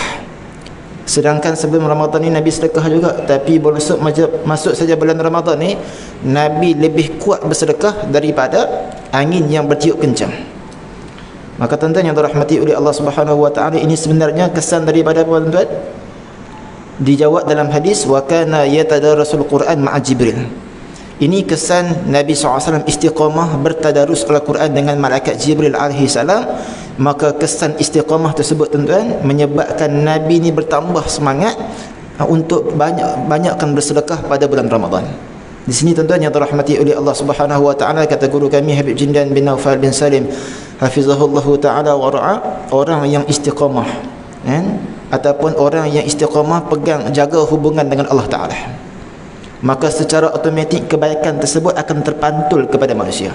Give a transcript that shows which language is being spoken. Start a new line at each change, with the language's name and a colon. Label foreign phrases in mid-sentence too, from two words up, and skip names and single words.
Malay: Sedangkan sebelum Ramadan ni Nabi sedekah juga, tapi masuk saja bulan Ramadan ni, Nabi lebih kuat bersedekah daripada angin yang bertiup kencang. Maka tuan-tuan yang dirahmati oleh Allah
Arabic: سبحانه وتعالى,
Malay: ini sebenarnya kesan daripada apa tuan-tuan?
Arabic: Dijawab dalam hadis, وكان يتدارس القرآن مع جبريل.
Malay: Ini kesan Nabi SAW istiqamah bertadarus Al-Quran dengan malaikat Jibril
Arabic: عليه السلام.
Malay: Maka kesan istiqamah tersebut tuan-tuan menyebabkan Nabi ni bertambah semangat untuk banyakkan bersedekah pada bulan Ramadan. Di sini tuan-tuan yang dirahmati oleh Allah
Arabic: سبحانه وتعالى,
Malay: kata guru kami Habib Jindan bin Naufal bin Salim
Arabic: حفظه الله تعالى ورعاه,
Malay: orang yang istiqamah kan, ataupun orang yang istiqamah pegang jaga hubungan dengan Allah taala, maka secara automatik kebaikan tersebut akan terpantul kepada manusia.